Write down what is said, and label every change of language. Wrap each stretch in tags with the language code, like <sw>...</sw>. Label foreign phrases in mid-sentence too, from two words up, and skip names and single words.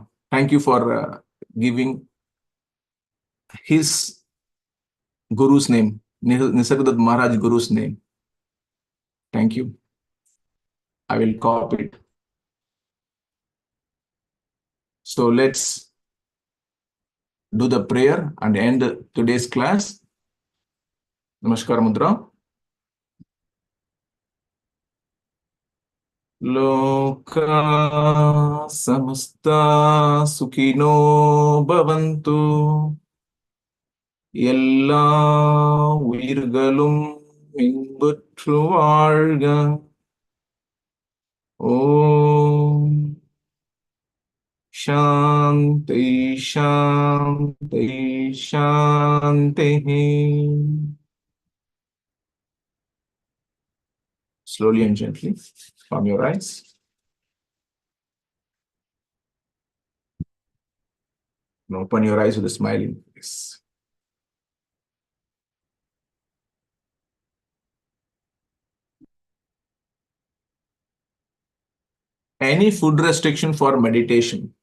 <en>Thank you for giving his Guru's name, Nisargadatta Maharaj Guru's name. Thank you. I will copy it. So let's do the prayer and end today's class.</en> <sa>नमस्कार मुद्रा. लोकाः समस्ताः सुखिनो भवन्तु.</sa> <ta>எல்லா உயிர்களும் இன்புற்று வாழ்க.</ta> <sa>ॐ शान्तिः शान्तिः शान्तिः.</sa> <en>Slowly and gently from your eyes. And open your eyes with a smiling face. Any food restriction for meditation?</en>